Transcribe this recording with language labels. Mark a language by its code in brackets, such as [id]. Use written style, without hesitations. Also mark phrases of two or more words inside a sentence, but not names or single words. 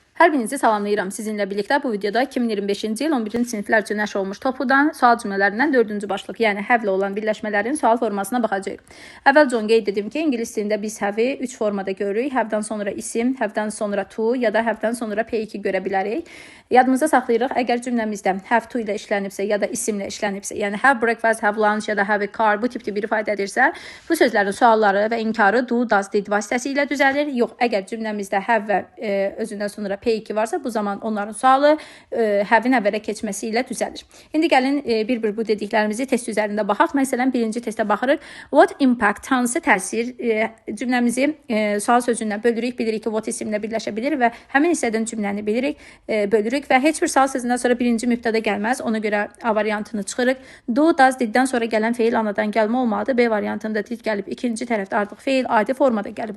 [az] Hər birinizi salamlayıram. Sizinlə birlikdə bu videoda 2025-ci il 11-ci siniflər üçün nəşr olmuş topudan sual cümlələrindən 4-cü başlıq, yəni həvlə olan birləşmələrin sual formasına baxacağıq. Əvvəlcə qeyd edim ki, ingilis dilində biz həvi 3 formada görürük. Həvdən sonra isim, həvdən sonra to ya da həvdən sonra P2 görə bilərik. Yadımızda saxlayırıq, əgər cümləmizdə [en] have to [az] ilə işlənibsə ya da isimlə işlənibsə, yəni [en] have breakfast, have lunch [az] ya da [en] have a car [az] bu tipli bir ifadə edirsə, bu sözlərin sualları və inkarı [en] do, does, did [az] vasitəsilə düzəlir. Yox, əgər cümləmizdə have və özündən sonra P2 varsa, bu zaman onların sualı have-in əvvələ keçməsi ilə düzəlir. İndi gəlin bir-bir bu dediklərimizi test üzərində baxaq. Məsələn, birinci testə baxırıq. [en] What impact, [az] hansı təsir cümləmizi sual sözündən bölürük. Bilirik ki, what isimlə birləşə bilir və həmin hissədən cümləni bilirik, bölürük və heç bir sual sözündən sonra birinci mübtəda gəlməz. Ona görə A variantını çıxırıq. [en] Do, does, diddən [az] sonra gələn feil anadan gəlmə olmalıdır. B variantında did gəlib, ikinci tərəfdə artıq feil adi formada gəlib.